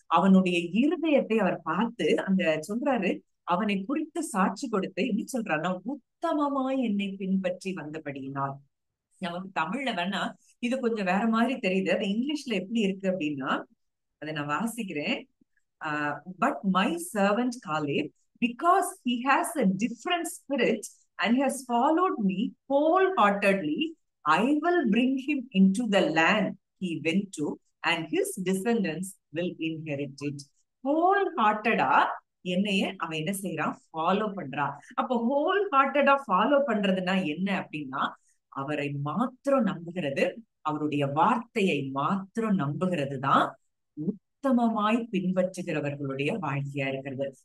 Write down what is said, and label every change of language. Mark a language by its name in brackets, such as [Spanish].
[Tamil] அவனுடைய இருதயத்தை அவர் பார்த்து சொல்றாரு, அவனை குறித்து சாட்சி கொடுத்து என்ன சொல்றாருன்னா, உத்தமமாய் என்னை பின்பற்றி வந்தபடியினால். நமக்கு தமிழ்ல வேணா இது கொஞ்சம் வேற மாதிரி தெரியுது, அது இங்கிலீஷ்ல எப்படி இருக்கு அப்படின்னா, அதை நான் வாசிக்கிறேன். [English] But my servant Caleb, because he has a different spirit and has followed me wholeheartedly, I will bring him into the land he went to, and his descendants will inherit it. [Tamil] Wholehearted-ஆ என்னைய அவன் என்ன செய்யறான், follow பண்றான். அப்போ whole ஹார்ட்டடா follow பண்றதுன்னா என்ன அப்படின்னா, அவரை மாத்திரம் நம்புகிறது, அவருடைய வார்த்தையை மாத்திரம் நம்புகிறது தான் உத்தமமாய் பின்பற்றுகிறவர்களுடைய வாழ்க்கையா இருக்கிறது.